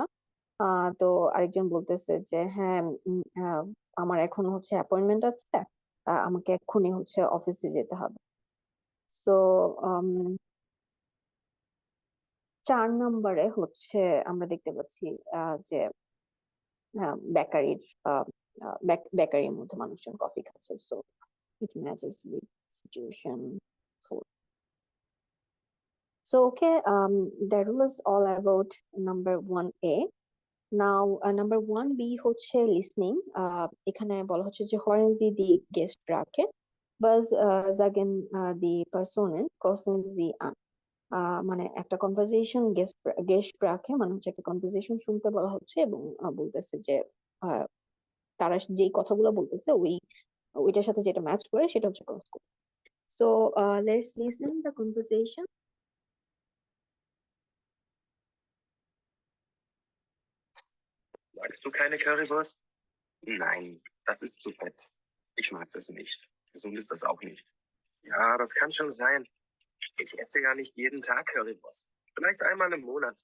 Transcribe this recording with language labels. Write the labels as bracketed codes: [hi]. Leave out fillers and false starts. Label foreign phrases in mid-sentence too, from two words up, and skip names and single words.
[bn] তো আরেকজন বলতেছে যে হ্যাঁ আমার এখন হচ্ছে অ্যাপয়েন্টমেন্ট আছে, আমাকে এক্ষুনি হচ্ছে অফিসে যেতে হবে। সো 4 নাম্বারে হচ্ছে আমরা দেখতে পাচ্ছি যে বেকারির বেকারির মধ্যে মানুষজন কফি খাচ্ছে, [en] So it matches with situation 4. So okay, that was all about number 1A. Now, number 1B হচ্ছে listening. [bn] এখানে বলা হচ্ছে যে [de] hören Sie die Gespräche, was sagen die Personen, crossen Sie an. [bn] মানে একটা কনভারসেশন গেস্টপ্রাকে মানে হচ্ছে একটা কনভারসেশন শুনতে বলা হচ্ছে, এবং বলতেছে যে আহ, তারা যেই কথাগুলো বলতেছে ওইটার সাথে যেটা ম্যাচ করে সেটা হচ্ছে [en] cross code. So let's listen the conversation. [de] Magst du keine Currywurst? Nein, das ist zu fett. Ich mag das nicht. Gesund ist das auch nicht. Ja, das kann schon sein. Ich esse ja nicht jeden Tag Currywurst. Vielleicht einmal im Monat.